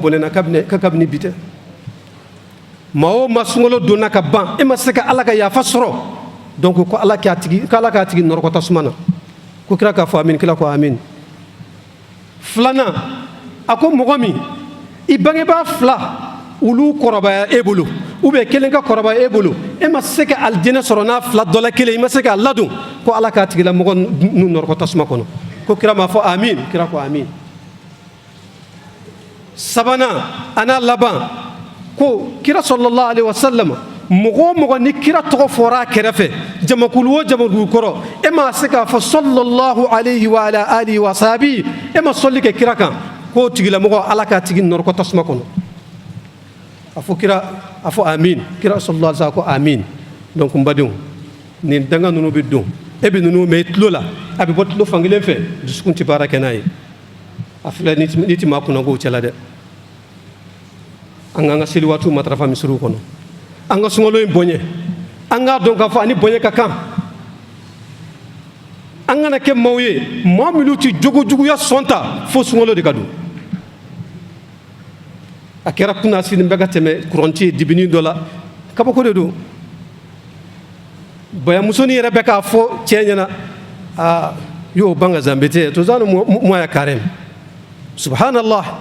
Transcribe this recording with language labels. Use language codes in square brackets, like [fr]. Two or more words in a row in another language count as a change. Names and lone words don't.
[bm] bɔnɛna kabini bi tɛ maa o maa sunkalo donna ka ban e ma se ka ala ka yafa sɔrɔ donc ko ala k'a tigi nɔrɔkɔ tasuma na ko kira k'a fɔ amin kira ko amin filanan a ko mɔgɔ min i bangebaa 2 olu kɔrɔbaya e bolo [fr] ou bien [bm] kelen ka kɔrɔbaya e bolo e ma se ka alijinɛ sɔrɔ n'a 2 dɔ la kelen i ma se k'a ladon ko ala k'a tigilamɔgɔ nu nɔrɔkɔ tasuma kɔnɔ ko kira m'a fɔ amin kira ko amin sabanan a n'a laban ko kira [ar] صلى الله عليه وسلم [bm] mɔgɔ o mɔgɔ ni kira tɔgɔ fɔra a kɛrɛfɛ jamakulu o jamakulu kɔrɔ e ma se k'a fɔ [ar] صلى الله عليه وعلى آله وصحبه [bm] e ma sɔli kɛ kira kan k'o tigilamɔgɔ ala k'a tigi nɔrɔkɔ tasuma kɔnɔ a fɔ kira a fɔ amin kira [ar] صلى الله عليه وسلم [bm] ko amin donc n badenw nin danga ninnu bɛ don e bɛ ninnu mɛn i tulo la a bɛ bɔ tulo fankelen fɛ dusukun tɛ baara kɛ n'a ye a filɛ ni tɛ maa kunnako cɛla dɛ an k'an ka seli waatiw matarafa misiriw kɔnɔ an ka sunkalo in bonya an k'a dɔn k'a fɔ ani bonya ka kan an kana kɛ maaw ye maa minnu tɛ jogojuguya sɔn ta fo sunkalo de ka don a kɛra kunna sini bɛ ka tɛmɛ kuranti ye dibini dɔ la kabako de don bayamusonin yɛrɛ bɛ k'a fɔ cɛ ɲɛna aa y'o ban ka zanbete to zanu moya karem subhanallah